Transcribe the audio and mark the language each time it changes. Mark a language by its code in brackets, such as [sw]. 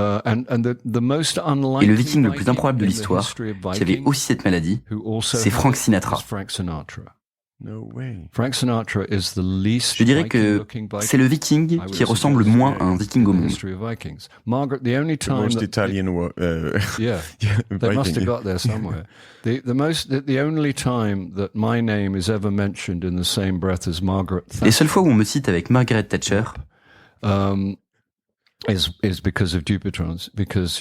[fr] Et le Viking le plus improbable de l'histoire, qui avait aussi cette maladie, c'est Frank Sinatra. Je dirais que c'est le Viking qui ressemble le moins à un Viking au monde. [en] The most Italian They must have got there somewhere. The only time that my name is ever mentioned in the same breath as Margaret Thatcher. [fr] Les seules fois où on me cite avec Margaret Thatcher, [en] is because of Dupuytren's, because